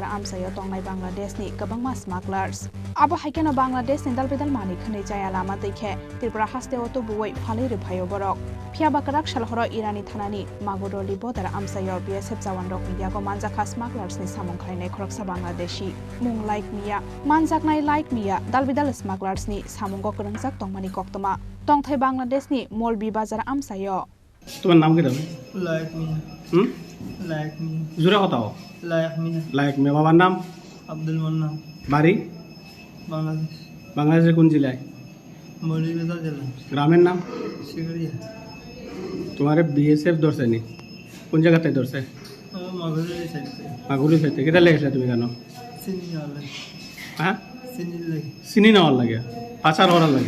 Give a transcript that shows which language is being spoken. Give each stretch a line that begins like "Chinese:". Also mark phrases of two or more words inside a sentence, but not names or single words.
Kok Borok: आमसायो तंनाय बांग्लादेशनि गोबांमा स्मागलार्स आबो हाइकेनो बांग्लादेशनि दालबिदाल मानि खनै चाया लामातैखे त्रिपुरा हास्ते अतो बुवै फालै रिफायो बरक फियाबाकराक सालहरो इरानी थानानि मागुरलि बदार आमसायो बिएसएफ जवान रकनि याको मानजाखा स्मागलार्स सामुं खालायनाय खरकसा बांग्लादेशी मुं लाइक मिया मानजाकनाय लाइक मिया दालबिदाल स्मागलार्सनि सामुंगो करंजाक तंमानि कक्तमा तंथाय बांग्लादेशनि मौलवी बाजार आमसायो।
Bangla: তোমার নাম কি দাও? লাইক মিয়া। লাইক মিয়া। জোরে কথা বলো। লাইক মিয়া। লাইক মিয়া। বাবার নাম? আব্দুল মান্নান। বাড়ি? বাংলাদেশ। বাংলাদেশের কোন জেলায়? মৌলভীবাজার জেলা। গ্রামের নাম? শিগড়িয়া। তোমার বিএসএফ ধরছে নি? কোন জায়গাতে ধরছে? মাগুরি সাইডে। মাগুরি সাইডে। কেটা লেগেছে তুমি জানো? চিনি নেওয়ার লাগে। হ্যাঁ? চিনি নেওয়ার লাগে। পাচার করার লাগে।